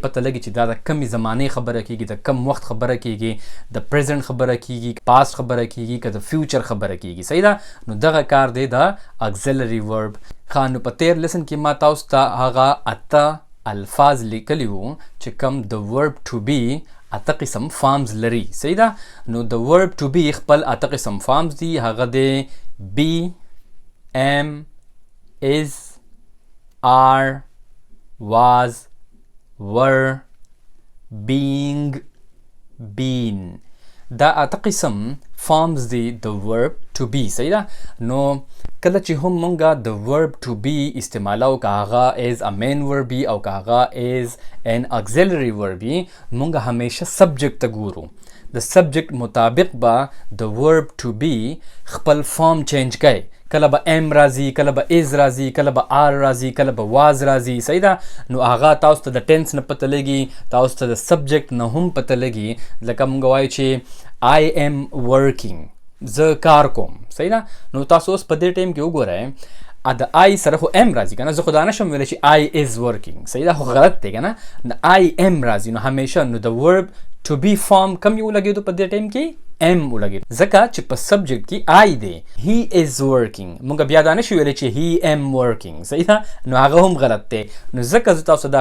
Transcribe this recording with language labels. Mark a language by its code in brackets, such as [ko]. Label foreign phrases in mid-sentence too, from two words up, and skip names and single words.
[ps] پته لګي چې دا د کمې زمانې خبره کیږي د کم وخت خبره کیږي د پریزنټ خبره کیږي پاست خبره کیږي که د فیوچر خبره کیږي صحیح ده نو دغه کار دی د [en] auxiliary verb [ps] ښه نو په تیر لیسن کې ما تاسو ته هغه اته الفاظ لیکلي وو چې کم د [en] verb to be [ps] اته قسم فارمز لري صحیح ده نو د [en] verb to be [ps] خپل اته قسم فارمز دي هغه دی [en] be am is are was were being been [ps] دا اته قسم فارمز دي د [en] verb to be [ps] صحیح ده نو کله چې هم مونږه د [en] verb to be [ps] استعمالو که هغه [en] is a main verb [ps] وي او که هغه [en] is an auxiliary verb [ps] وي مونږ همیشه سبجیکټ ته ګورو د سبجیکټ مطابق به د [en] verb to be [ps] خپل [en] form change [ps] کوي کله به ام راځي کله به از راځي کله به آر راځي کله به واز راځي صحیح ده نو هغه تاسو ته د ټینس نه پته لګي تاسو ته د سبجیکټ نه هم پته لګي لکه مونږ وایو چې [en] I am working [ps] زه کار کوم صحیح ده نو تاسو اوس په دې ټایم کې وګورئ د آی سره خو ام راځي که نه زه خو دا نشم ویلی چې [en] I is working [ps] صحیح ده خو غلط دی که نه د [en] I am [ps] راځي نو همیشه نو د [en] verb to be [ps] فارم کم یې ولګېدو په دې ټایم کې ام ولګېدو ځکه چې په سبجیکټ کې آی دی [en] he is working [ps] مونږ بیا دا نشو ویلی چې [en] he am working [ps] صحیح ده نو هغه هم غلط دی نو ځکه زه تاسو دا